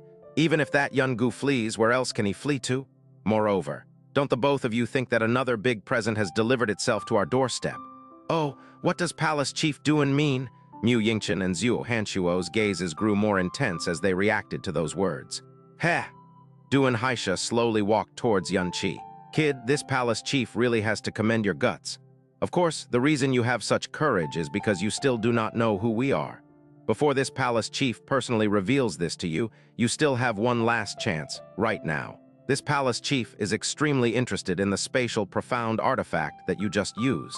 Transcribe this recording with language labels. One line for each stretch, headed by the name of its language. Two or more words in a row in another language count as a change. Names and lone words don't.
English: Even if that Yungu flees, where else can he flee to? Moreover, don't the both of you think that another big present has delivered itself to our doorstep? Oh, what does Palace Chief Duan mean? Mu Yingchen and Su Hengshan's gazes grew more intense as they reacted to those words. Heh! Du Hengshan slowly walked towards Xianxia. Kid, this palace chief really has to commend your guts. Of course, the reason you have such courage is because you still do not know who we are. Before this palace chief personally reveals this to you, you still have one last chance, right now. This palace chief is extremely interested in the spatial profound artifact that you just used.